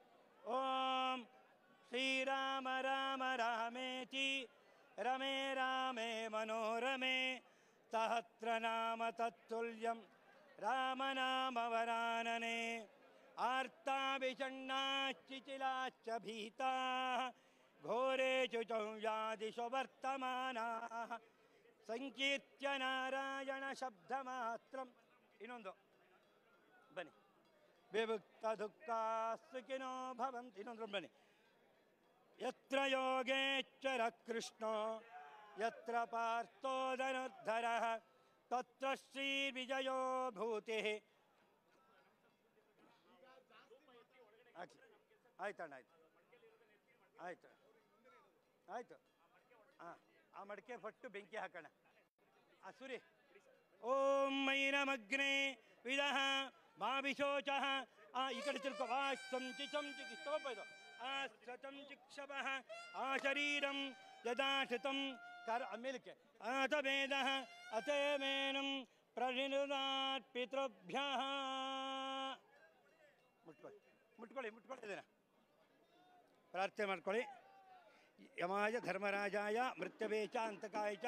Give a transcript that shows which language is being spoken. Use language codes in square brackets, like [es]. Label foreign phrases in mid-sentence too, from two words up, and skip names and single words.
[sa] ಓಂ ಶ್ರೀರಾಮ ರಾಮ ರಾಮೇತಿ ರಮೇ ರಾಮೇ ಮನೋರಮೆ ಸಹಸ್ರನಾಮ ತತ್ತುಲ್ಯಂ ರಾಮನಾಮವರಾನನೆ ಆರ್ತಾವಿಷಣ್ಣಾಶ್ಚಿಚಿಲಾಶ್ಚ ಭೀತಾ ಘೋರೇ ಚ್ಯುತೌ ಯಾದಿಶೋ ವರ್ತಮಾನಾಃ ಸಂಕೀರ್ತ್ಯ ನಾರಾಯಣ ಶಬ್ದಮಾತ್ರಂ. [kn] ಇನ್ನೊಂದು ಬನ್ನಿ. [sa] ವಿಭುಕ್ತ ದುಃಖ ಸುಖಿನೋ ಭವಂತಿ. [kn] ಇನ್ನೊಂದು ಬನ್ನಿ. [sa] ಯತ್ರ ಯೋಗೇಶ್ವರ ಕೃಷ್ಣೋ ಯತ್ರ ಪಾರ್ಥೋ ಧನುರ್ಧರಃ ತತ್ರ ಶ್ರೀ ವಿಜಯೋ ಭೂತಿ. [kn] ಆಯ್ತಣ್ಣ, ಆಯ್ತು ಆಯ್ತು. ಹಾಂ, ಆ ಮಡಿಕೆ ಫಟ್ಟು ಬೆಂಕಿ ಹಾಕೋಣ. ಸುರಿ. [sa] ಓಂ ಮೈನಮಗ್ನೇ ವಿದಃ ಭಾವಿಶೋಚಃ. [kn] ಈ ಕಡೆ ತಿರ್ಕೋ. ತಗೋಪ ಇದು. [sa] ಆಸ್ವಚಂ ಚಿಕ್ಷಪಃ ಆಶರೀರಂ ಯದಾ ಶ್ರುತಂ [kn] ಕರ ಮೇಲಕ್ಕೆ [sa] ಆತವೇದಃ ಅಥೇಮೇನಂ ಪ್ರಣಿನುದಾತ್ ಪಿತೃಭ್ಯಃ. [kn] ಮುಟ್ಕೊಳ್ಳಿ ಇದನ್ನ ಪ್ರಾರ್ಥನೆ ಮಾಡ್ಕೊಳ್ಳಿ. [sa] ಯಮಾಯ ಧರ್ಮರಾಜಾಯ ಮೃತ್ಯವೇ ಚ ಅಂತಕಾಯ ಚ.